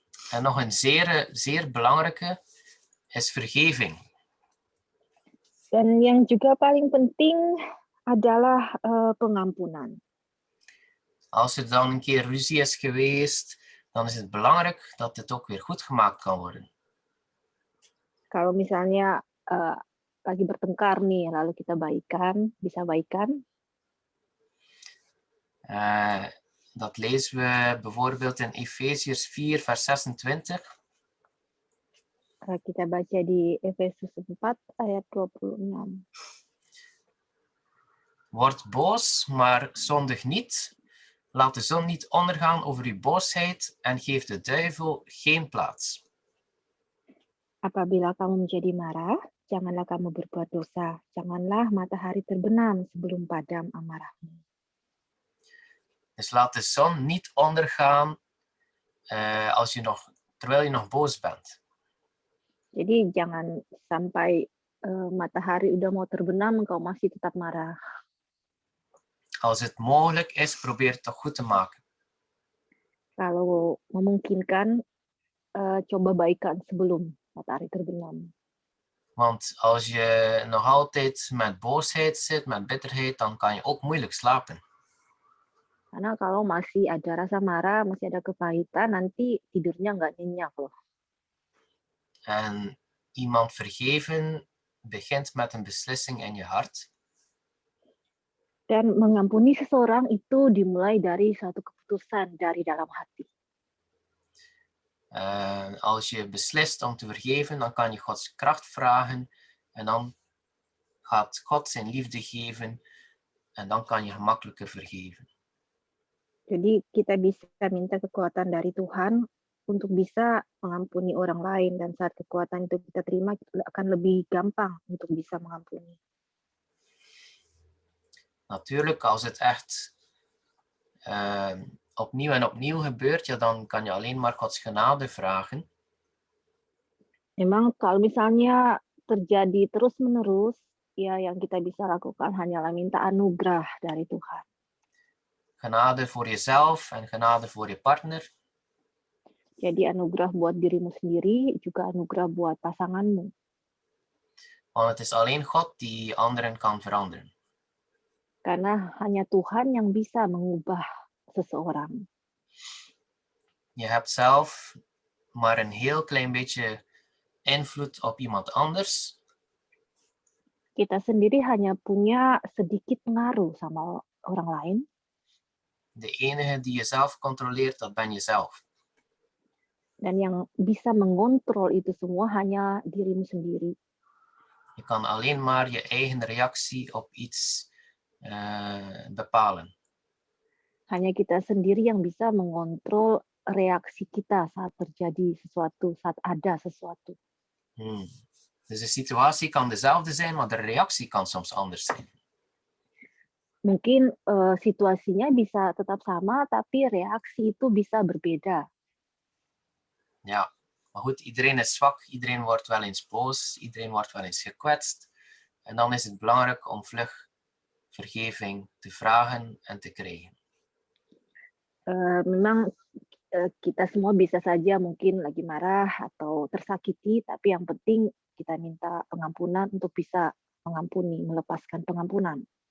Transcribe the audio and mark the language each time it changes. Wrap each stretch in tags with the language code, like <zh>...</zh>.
<nl>En nog een zeer belangrijke is vergeving.</nl> <id>Dan yang juga paling penting adalah pengampunan.</id> <nl>Als er dan een keer ruzie is geweest, dan is het belangrijk dat het ook weer goed gemaakt kan worden.</nl> <id>Kalau misalnya lagi bertengkar nih, lalu kita bisa baikan.</id> <nl>Dat lezen we bijvoorbeeld in Efesiërs 4, vers 26.</nl> <id>Kita baca di Efesus 4 ayat 26.</id> <nl>Word boos, maar zondig niet. Laat de zon niet ondergaan over uw boosheid en geef de duivel geen plaats.</nl> <id>Apabila kamu menjadi marah, janganlah kamu berbuat dosa. Janganlah matahari terbenam sebelum padam amarahmu.</id> <nl>Dus laat de zon niet ondergaan terwijl je nog boos bent.</nl> <id>Jadi jangan sampai matahari udah mau terbenam, engkau masih tetap marah.</id> <nl>Als het mogelijk is, probeer het toch goed te maken.</nl> <id>Kalau memungkinkan, coba baikan sebelum matahari terbenam.</id> <nl>Want als je nog altijd met boosheid zit, met bitterheid, dan kan je ook moeilijk slapen.</nl> <id>Karena kalau masih ada rasa marah, masih ada kepahitan, nanti tidurnya nggak nyenyak loh.</id> <nl>En iemand vergeven begint met een beslissing in je hart.</nl> <id>Dan mengampuni seseorang itu dimulai dari suatu keputusan dari dalam hati.</id> <nl>Als je beslist om te vergeven, dan kan je Gods kracht vragen en dan gaat God zijn liefde geven en dan kan je gemakkelijker vergeven.</nl> <id>Jadi kita bisa minta kekuatan dari Tuhan untuk bisa mengampuni orang lain, dan saat kekuatan itu kita terima, kita akan lebih gampang untuk bisa mengampuni.</id> <nl>Natuurlijk, als het echt opnieuw en opnieuw gebeurt, ja, dan kan je alleen maar Gods genade vragen.</nl> <id>Memang kalau misalnya terjadi terus-menerus, ya yang kita bisa lakukan hanyalah minta anugerah dari Tuhan.</id> <nl>Genade voor jezelf en genade voor je partner.</nl> <id>Jadi anugerah buat dirimu sendiri, juga anugerah buat pasanganmu.</id> <nl>Want het is alleen God die anderen kan veranderen.</nl> <id>Karena hanya Tuhan yang bisa mengubah seseorang.</id> <nl>Je hebt zelf maar een heel klein beetje invloed op iemand anders.</nl> <id>Kita sendiri hanya punya sedikit pengaruh sama orang lain.</id> <nl>De enige die jezelf controleert, dat ben jezelf.</nl> <id>Dan yang bisa mengontrol itu semua hanya dirimu sendiri.</id> <nl>Je kan alleen maar je eigen reactie op iets bepalen.</nl> <id>Hanya kita sendiri yang bisa mengontrol reaksi kita saat terjadi sesuatu, saat ada sesuatu.</id> <nl>Dus de situatie kan dezelfde zijn, maar de reactie kan soms anders zijn.</nl> <id>Mungkin situasinya bisa tetap sama, tapi reaksi itu bisa berbeda.</id> <nl>Ja, maar goed, iedereen is zwak, iedereen wordt wel eens boos, iedereen wordt wel eens gekwetst. En dan is het belangrijk om vlug vergeving te vragen en te krijgen.</nl> <id>Memang kita semua bisa saja mungkin lagi marah atau tersakiti, tapi yang penting kita minta pengampunan untuk bisa mengampuni, melepaskan pengampunan.</id>